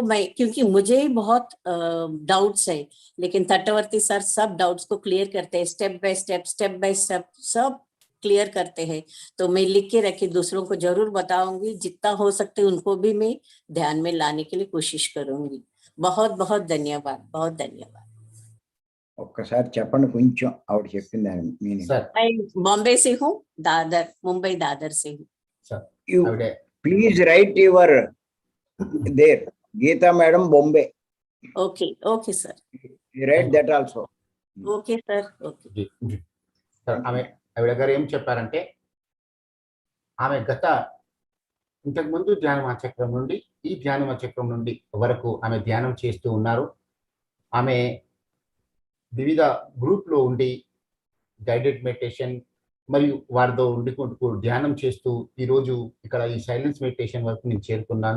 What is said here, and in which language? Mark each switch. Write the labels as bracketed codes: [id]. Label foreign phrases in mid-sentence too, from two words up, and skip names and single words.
[hi] मैं, क्योंकि मुझे ही बहुत डाउट्स है, लेकिन तटवर्ती सर सब डाउट्स को क्लियर करते हैं, [en] step by step [hi] सब क्लियर करते हैं। तो मैं लिख के रखी, दूसरों को जरूर बताऊंगी। जितना हो सकते उनको भी मैं ध्यान में लाने के लिए कोशिश करूंगी। बहुत बहुत धन्यवाद, बहुत धन्यवाद। [te] ఒక్కసారి చెప్పండి కొంచెం ఆవిడ చెప్పింది దాని మీనింగ్. [hi] सर मैं बॉम्बे से हूँ, दादर, मुंबई दादर से हूँ। सर [en] You [te] आविडे [en] please write your there. Geeta madam Bombay. okay okay sir, You write that also. okay sir, okay. [hi] जी जी [te] సార్, ఆవిడ గారు ఏం చెప్పారంటే, ఆమె ఇంతకు ముందు ధ్యాన చక్రం నుండి ఈ ధ్యాన చక్రం నుండి వరకు ఆమె ధ్యానం చేస్తూ ఉన్నారు. ఆమె వివిధ గ్రూప్ లో ఉండి [en] guided meditation [te] మరియు వారితో ఉండుకుంటూ ధ్యానం చేస్తూ ఈరోజు ఇక్కడ ఈ [en] silence meditation [te] వరకు నేను చేరుకున్నాను.